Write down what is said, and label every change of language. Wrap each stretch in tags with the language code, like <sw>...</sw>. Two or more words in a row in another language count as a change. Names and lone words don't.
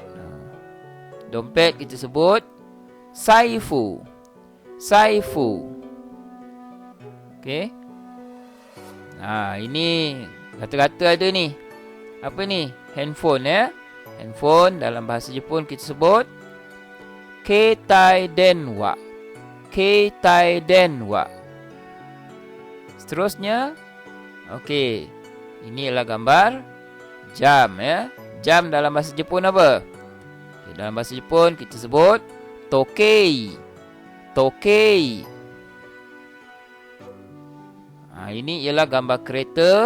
<ms>Dompet kita sebut saifu. Saifu. Okey. Ini kata-kata ada ni. Apa ni? Handphone Handphone dalam bahasa Jepun kita sebut</ms> <ja>携帯電話. 携帯電話.</ja> <ms>Seterusnya, okey. Ini ialah gambar jam Jam dalam bahasa Jepun apa? Okay, dalam bahasa Jepun kita sebut tokei. Tokei. Ini ialah gambar kereta.</ms>